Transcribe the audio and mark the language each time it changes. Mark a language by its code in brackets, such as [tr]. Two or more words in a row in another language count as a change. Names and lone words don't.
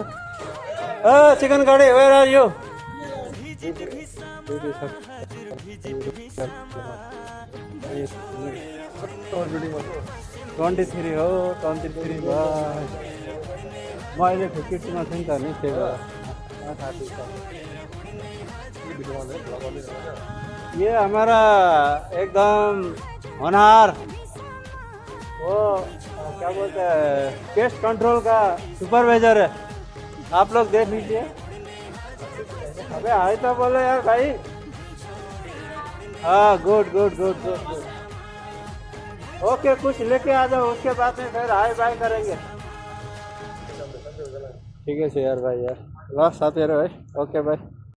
[en] chicken curry where are you? 23 [ne] हो, 23 भाइ। म अहिले 52मा छु नि त नि, त्यही भएर। [hi] ये हमारा एकदम होनहार वो क्या बोलते हैं [en] pest control [hi] का सुपरवाइजर है, आप लोग देख लीजिए। अबे हाय तो बोलो यार भाई। [en] हाँ good good good good good. [hi] ओके कुछ लेके आ जाओ, उसके बाद में फिर [en] hi bye [hi] करेंगे। ठीक है यार भाई यार, [ne] ल साथीहरु है, ओके भाई।